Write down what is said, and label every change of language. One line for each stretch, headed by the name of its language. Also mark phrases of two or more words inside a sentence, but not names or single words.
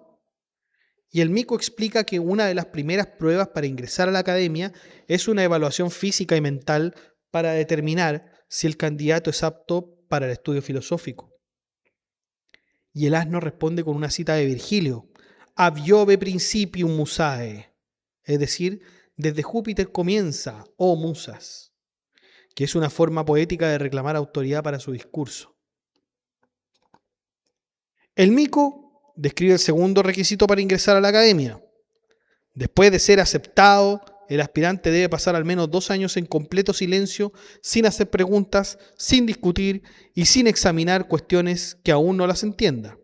Spanish: Y el mico explica que una de las primeras pruebas para ingresar a la academia es una evaluación física y mental para determinar si el candidato es apto para el estudio filosófico. Y el asno responde con una cita de Virgilio:
Latin: Ab Jove principium musae,
Spanish: es decir, desde Júpiter comienza, oh musas, que es una forma poética de reclamar autoridad para su discurso. El mico describe el segundo requisito para ingresar a la academia. Después de ser aceptado, el aspirante debe pasar al menos 2 años en completo silencio, sin hacer preguntas, sin discutir y sin examinar cuestiones que aún no las entienda.